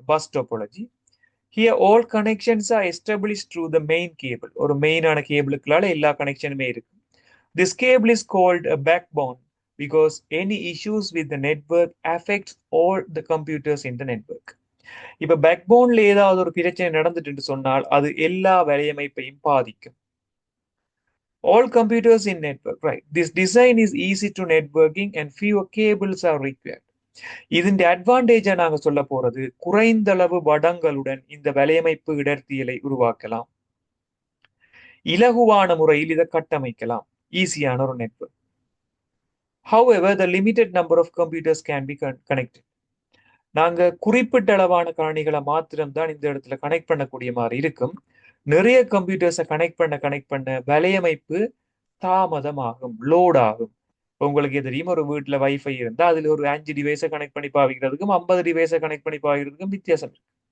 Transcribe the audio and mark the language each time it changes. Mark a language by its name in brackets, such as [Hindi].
[English] Bus topology here all connections are established through the main cable. [Tamil] ஒரு மெயினான கேபிளுக்குள்ளால எல்லா கனெக்ஷனுமே இருக்கு. [English] This cable is called a backbone because any issues with the network affects all the computers in the network. [Tamil] இப்ப பேக்போன்ல ஏதாவது ஒரு பிரச்சனை நடந்துட்டு சொன்னால் அது எல்லா வலையமைப்பையும் பாதிக்கும். [English] All computers in network, right? This design is easy to networking and fewer cables are required. [Tamil] இதன் அட்வான்டேஜா நாங்க சொல்ல போறது, குறைந்த அளவு வடங்களுடன் இந்த வலையமைப்பு இடர்த்தியலை உருவாக்கலாம். இலகுவான முறையில் இதை கட்டமைக்கலாம். ஈஸியான ஒரு network. [English] However, the limited number of computers can be connected. [Tamil] நாங்க குறிப்பிட்ட அளவான காரணிகளை மாத்திரம்தான் இந்த இடத்துல கனெக்ட் பண்ணக்கூடிய மாதிரி இருக்கும். நிறைய கம்ப்யூட்டர்ஸை கனெக்ட் பண்ண வலையமைப்பு தாமதமாகும், லோட் ஆகும். உங்களுக்கு தெரியும், ஒரு வீட்டுல வைஃபை இருந்தா அதுல ஒரு 5 டிவைஸை கனெக்ட் பண்ணி பாவிக்கிறதுக்கும் 50 டிவைஸை கனெக்ட் பண்ணி பாவிக்கிறதுக்கும் வித்தியாசம் இருக்கு.